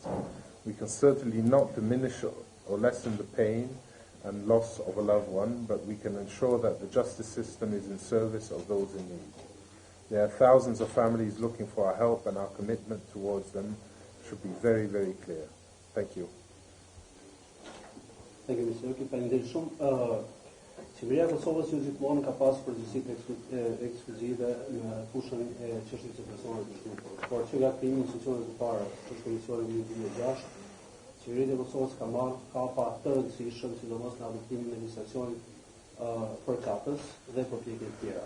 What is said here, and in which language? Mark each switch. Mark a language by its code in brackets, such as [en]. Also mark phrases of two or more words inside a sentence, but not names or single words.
[en] We can certainly not diminish or lessen the pain and loss of a loved one, but we can ensure that the justice system is in service of those in need. There are thousands of families looking for our help, and our commitment towards them should be very, very clear. Thank you. Thank you, Mr. [sq] Luki. Faleminderit shumë. Qeveria e Kosovës ju gjithmonë ka pasur përgjegjësitë ekskluzive në fushën e çështjes së personave të zhdukur. Por që nga krijimi i institucioneve të para, është Komisioni i 2006, qeveria e Kosovës ka marrë hapa të rëndësishëm, sidomos në adoptimin e legjislacionit përkatës dhe përpjekje të tjera.